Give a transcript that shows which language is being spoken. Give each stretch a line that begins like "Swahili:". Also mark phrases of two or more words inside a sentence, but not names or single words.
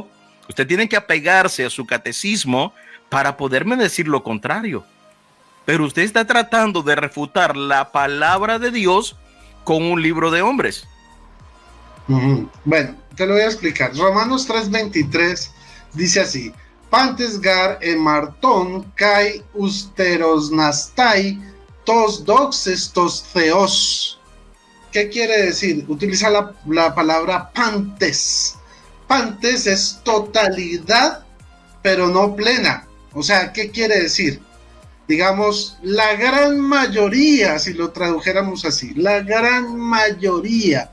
Spanish: Usted tiene que apegarse a su catecismo para poderme decir lo contrario. Pero usted está tratando de refutar la palabra de Dios con un libro de hombres. Bueno, te lo voy a explicar. Romanos 3:23 dice así:
Greek: Πάντες γὰρ ἥμαρτον καὶ ὑστεροῦνται τῆς δόξης τοῦ θεοῦ.
Spanish: ¿Qué quiere decir? Utiliza la palabra pantes. Pantes es totalidad, pero no plena. O sea, ¿qué quiere decir? Digamos, la gran mayoría, si lo tradujéramos así, la gran mayoría.